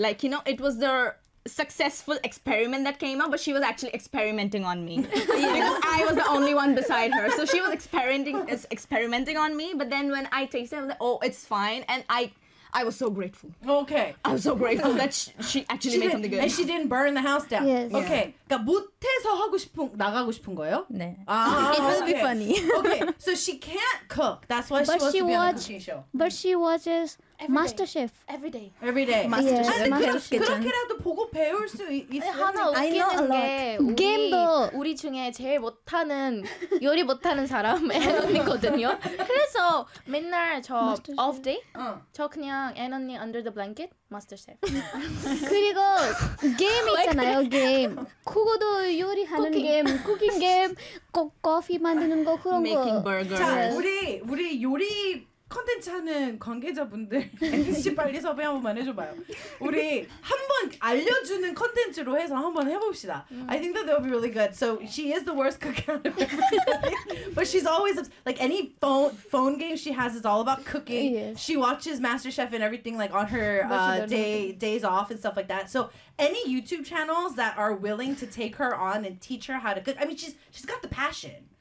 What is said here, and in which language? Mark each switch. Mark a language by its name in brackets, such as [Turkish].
[English] Like, you know, it was the successful experiment that came up, but she was actually experimenting on me. Because I was the only one beside her. So she was experimenting on me, but then when I tasted it, I was like, oh, it's fine, and I was so grateful. Okay. I was so grateful that she made something good. And she didn't burn the house down. Yes. Yeah. Okay. [Korean] 그러니까 못해서 하고 싶은 나가고 싶은 거예요? 네. [English] It will be funny. Okay. So she can't cook. That's why she wants to be on a cooking show. But she watches MasterChef. Every day. MasterChef. I know a lot. [Korean] Game도. 우리 중에 제일 못하는, 요리 못하는 사람, 앤 언니거든요. 그래서 맨날 저 off day? 저 그냥 앤 언니 under the blanket? MasterChef. 그리고 게임 있잖아요, 게임. 그거도 요리하는 게임, 쿠킹 게임, 커피 만드는 거 그런 거. [English] Making burger. [Korean] 자, 우리 요리 콘텐츠 하는 관계자분들 NPC 빨리 섭외 한번 해줘봐요. 우리 한번 알려주는 콘텐츠로 해서 한번 해봅시다. [English] I think that would be really good. So she is the worst cook out of everybody. But she's always, like any phone game she has is all about cooking. She watches MasterChef and everything like on her days off and stuff like that. So any YouTube channels that are willing to take her on and teach her how to cook, I mean, she's got the passion.